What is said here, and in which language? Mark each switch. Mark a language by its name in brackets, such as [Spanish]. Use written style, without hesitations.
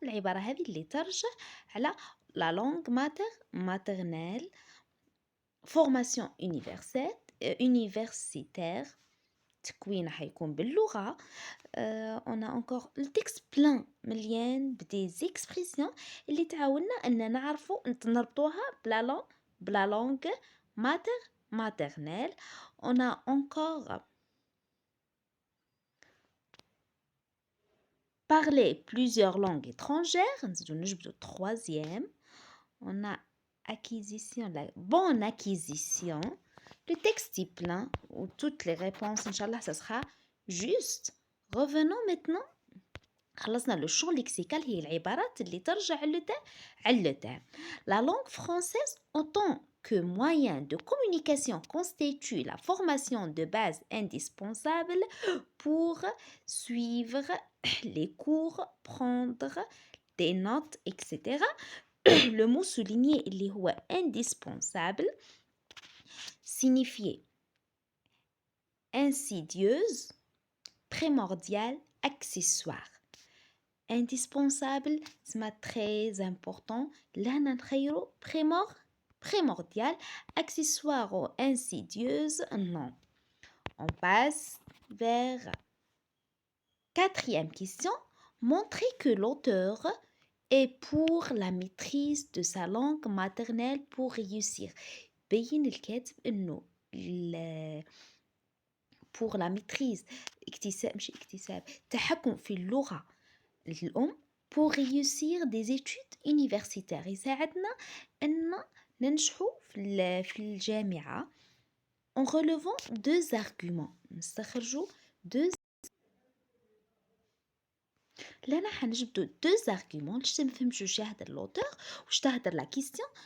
[Arabic] العبارة هذه اللي ترجع على [French] la langue maternelle. formation universitaire [Arabic] تكوين حيكون باللغة. [French] on a encore le texte plein [Arabic] مليان بدي [French] expressions [Arabic] اللي تعاوننا أن نعرفوا نربطوها بلا [French] langue maternelle. on a encore parler plusieurs langues étrangères. [Arabic] نجبدو troisième. [French] on a acquisition, la bonne acquisition. Le texte est plein ou toutes les réponses Inch'Allah ça sera juste. revenons maintenant. [Arabic] خلصنا [French] le champ lexical [Arabic] هي العبارات اللي ترجع على [French] le thème. La langue française en tant que moyen de communication constitue la formation de base indispensable pour suivre les cours, prendre des notes, etc. Le mot souligné اللي هو indispensable signifiait insidieuse, primordial, accessoire. Indispensable c'est très important. là [Arabic] نخيرو [French] primordial, accessoire ou insidieuse non. On passe vers quatrième question. Montrer que l'auteur est pour la maîtrise de sa langue maternelle pour réussir. [Arabic] بين الكاتب انه [French] pour la maîtrise [Arabic] اكتساب تحكم في اللغة الأم [French] pour réussir des études universitaires. [Arabic] يساعدنا أن ننجحوا في الجامعة [French] en relevant 2 arguments. [Arabic] نستخرجوا 2 لنا حنجبدو [French] 2 arguments [Arabic] باش نفهموا واش يهدر لوتور واش تهدر [French] لا كيستيون.